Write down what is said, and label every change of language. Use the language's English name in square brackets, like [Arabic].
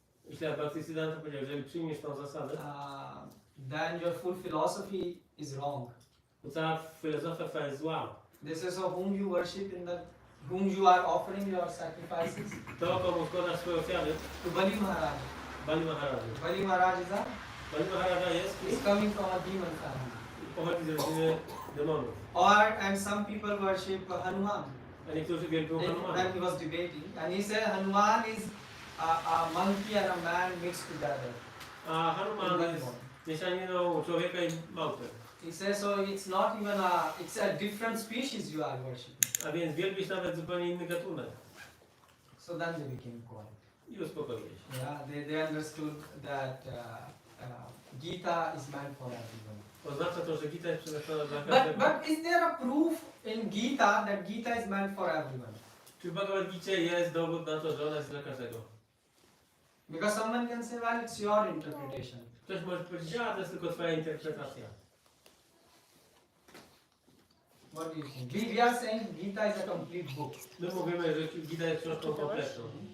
[Polish] Myślę, Bhaktisiddhanta powiedział, jeżeli przyjmiesz tą zasadę, [English] then your full philosophy is wrong. [Polish] to cała filozofia twoja jest zła. [English] This is whom you worship whom you are offering your sacrifices. [Polish] To, komu składasz swoje ofiary, To Bali Maharaj. Bali Maharaj. [English] Bali Maharaj [Polish] Bali Maharaj [English] is coming from a demon family. [Polish] pochodzi z rodziny demonów. [English] And some people worship Hanuman. [Polish] A niektórzy wielbią Hanumana. [English] When he was debating, and he said Hanuman is a monkey and a man mixed together. [Polish] A Hanuman jest mieszaniną człowieka i małpy. [English] He says so it's not even it's a different species you are worshipping. [Polish] A więc wielbisz nawet zupełnie inny gatunek. [English] So then they became quiet. [Polish] I uspokoiłeś się. [English] Yeah, they understood that Gita is meant for everyone. [Polish] Oznacza to, że Gita jest przeznaczona dla każdego. [English] But is there a proof in Gita that Gita is meant for everyone? [Polish] Czy w Bhagavad Gicie jest dowód na to, że ona jest dla każdego? [English] Because someone can say, well, it's your interpretation. [Polish] Ktoś może powiedzieć, a to jest tylko twoja interpretacja. [English] What do you think? We are saying Gita is a complete book. [Polish] My mówimy, że Gita jest książką kompletną.